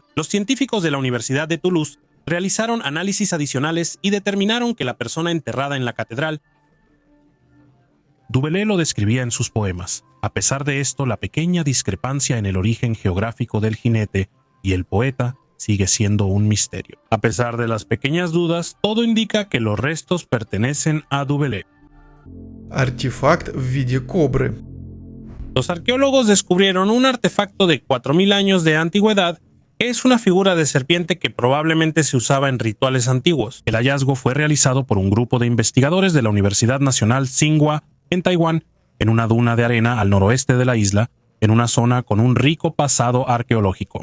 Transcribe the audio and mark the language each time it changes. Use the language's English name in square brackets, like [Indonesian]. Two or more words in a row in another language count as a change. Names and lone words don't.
[Spanish] Los científicos de la Universidad de Toulouse realizaron análisis adicionales y determinaron que la persona enterrada en la catedral. Du Bellay lo describía en sus poemas. A pesar de esto, la pequeña discrepancia en el origen geográfico del jinete y el poeta sigue siendo un misterio. A pesar de las pequeñas dudas, todo indica que los restos pertenecen a Du Bellay. [Russian] Артефакт в виде кобры. [Spanish] Los arqueólogos descubrieron un artefacto de 4000 años de antigüedad que es una figura de serpiente que probablemente se usaba en rituales antiguos. El hallazgo fue realizado por un grupo de investigadores de la Universidad Nacional Tsinghua en Taiwán, en una duna de arena al noroeste de la isla, en una zona con un rico pasado arqueológico.